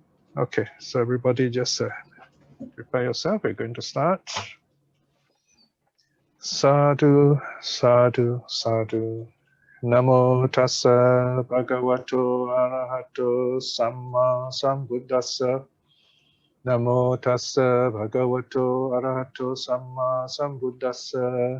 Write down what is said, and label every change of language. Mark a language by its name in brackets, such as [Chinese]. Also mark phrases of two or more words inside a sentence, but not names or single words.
[English] Okay, so everybody just prepare yourself. We're going to start. [Pali] Sadhu, sadhu, sadhu. Namo tassa bhagavato arahato samma sambuddhassa. Namo tassa bhagavato arahato samma sambuddhassa.